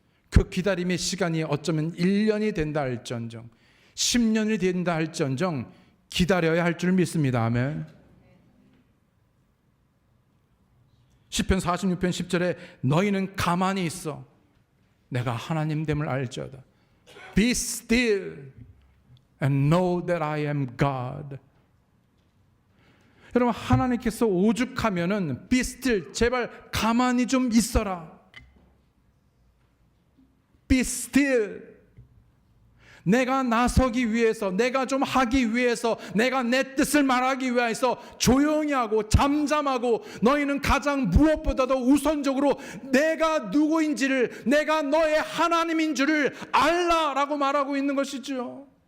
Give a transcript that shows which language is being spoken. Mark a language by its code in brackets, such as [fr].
[ko] 그 기다림의 시간이 어쩌면 1년이 된다 할지언정, 10년이 된다 할지언정 기다려야 할 줄 믿습니다. 아멘. 시편 46편 10절에 너희는 가만히 있어 내가 하나님됨을 알지어다. [en] Be still and know that I am God. [ko] 여러분, 하나님께서 오죽하면은 [en] be still, [ko] 제발 가만히 좀 있어라. [en] Be still. [ko] 내가 나서기 위해서, 내가 좀 하기 위해서, 내가 내 뜻을 말하기 위해서 조용히 하고 잠잠하고, 너희는 가장 무엇보다도 우선적으로 내가 누구인지를, 내가 너의 하나님인 줄을 알라라고 말하고 있는 것이죠.